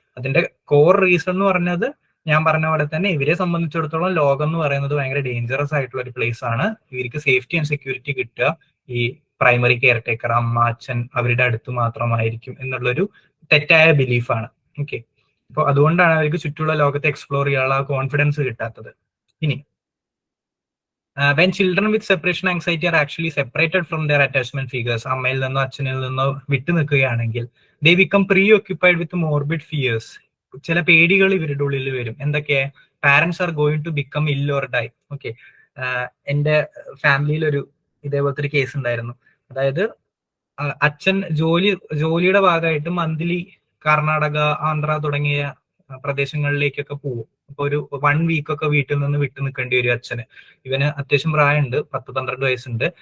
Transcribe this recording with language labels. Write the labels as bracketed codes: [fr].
[ml] അതിന്റെ core reason എന്ന് പറഞ്ഞത് ഞാൻ പറഞ്ഞ പോലെ തന്നെ ഇവരെ സംബന്ധിച്ചിടത്തോളം ലോകം എന്ന് പറയുന്നത് ഭയങ്കര ഡേഞ്ചറസ് ആയിട്ടുള്ള ഒരു പ്ലേസ് ആണ്. ഇവർക്ക് സേഫ്റ്റി ആൻഡ് സെക്യൂരിറ്റി കിട്ടുക ഈ പ്രൈമറി കെയർ ടേക്കർ, അമ്മ, അച്ഛൻ അവരുടെ അടുത്ത് മാത്രമായിരിക്കും എന്നുള്ളൊരു തെറ്റായ ബിലീഫാണ്. ഓക്കെ, അപ്പോൾ അതുകൊണ്ടാണ് അവർക്ക് ചുറ്റുമുള്ള ലോകത്തെ എക്സ്പ്ലോർ ചെയ്യാനുള്ള കോൺഫിഡൻസ് കിട്ടാത്തത്. [en] ഇനി when children with separation anxiety are actually separated from their attachment figures, [ml] അമ്മയിൽ നിന്നോ അച്ഛനിൽ നിന്നോ വിട്ടു നിൽക്കുകയാണെങ്കിൽ, [en] they become preoccupied with morbid fears. [ml] ചില പേടികൾ ഇവരുടെ ഉള്ളിൽ വരും. എന്തൊക്കെ? [en] Parents are going to become ill or die. [ml] ഓക്കെ, എന്റെ ഫാമിലിയിൽ ഒരു ഇതേപോലത്തെ ഒരു കേസ് ഉണ്ടായിരുന്നു. അതായത് അച്ഛൻ ജോലിയുടെ ഭാഗമായിട്ട് മന്ത്ലി കർണാടക, ആന്ധ്ര തുടങ്ങിയ പ്രദേശങ്ങളിലേക്കൊക്കെ പോകും. അപ്പൊ ഒരു 1 വീക്കൊക്കെ വീട്ടിൽ നിന്ന് വിട്ടു നിൽക്കേണ്ടി വരും അച്ഛന്. ഇവന് അത്യാവശ്യം പ്രായമുണ്ട്, 10-12 വയസ്സുണ്ട്.